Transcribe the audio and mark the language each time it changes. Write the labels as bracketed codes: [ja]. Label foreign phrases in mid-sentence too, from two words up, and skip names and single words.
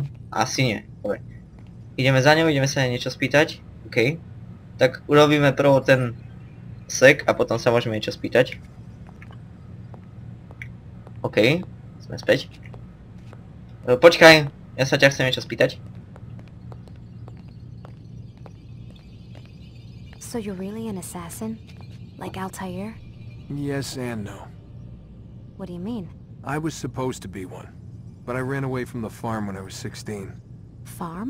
[sk] Asi nie, dobre. Ideme za ňou, ideme sa niečo spýtať, OK. Tak urobíme prvo ten sek a potom sa môžeme niečo spýtať. OK, sme späť. Počkaj, ja sa ťa chcem niečo spýtať. [en] So you're really an assassin? Like Altair? Yes and no. What do you mean? I was supposed to be one, but I ran away from the farm when I was 16. Farm?